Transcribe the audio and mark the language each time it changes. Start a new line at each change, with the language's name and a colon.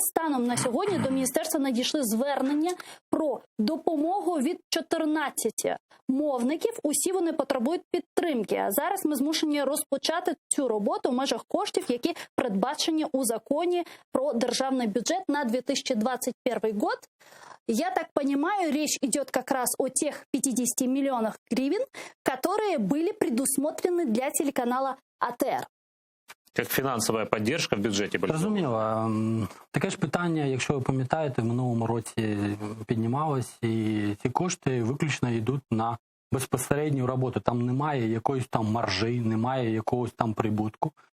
Ukrainian: Станом на сьогодні до міністерства надійшли звернення про допомогу від 14 мовників. Усі вони потребують підтримки. А зараз ми змушені розпочати цю роботу в межах коштів, які передбачені у законі про державний бюджет на 2021 год.
Russian: Я так понимаю, речь идет как раз о тех 50 миллионах гривен, которые были предусмотрены для телеканала АТР.
Ukrainian: Як фінансова підтримка в бюджеті була? Зрозуміло. Таке ж питання, якщо ви пам'ятаєте, в минулому році піднімалось, і ці кошти виключно йдуть на безпосередню роботу. Там немає якоїсь там маржі, немає якогось там прибутку.